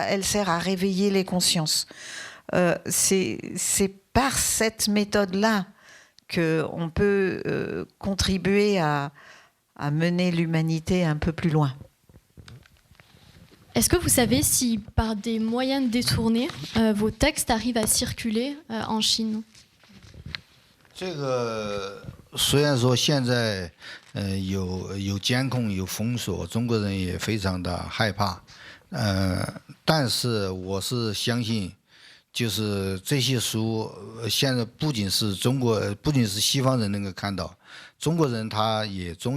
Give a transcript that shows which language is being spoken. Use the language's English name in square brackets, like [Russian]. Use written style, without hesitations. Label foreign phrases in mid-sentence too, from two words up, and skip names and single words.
[French] Elle sert à réveiller les consciences. C'est par cette méthode-là qu'on peut contribuer à mener l'humanité un peu plus loin. Est-ce que vous savez si par des moyens détournés, vos textes arrivent à circuler en Chine? [Chinese] 这个虽然说现在有监控有封锁，中国人也非常的害怕，但是我是相信，就是这些书现在不仅是西方人能够看到，中国人他也终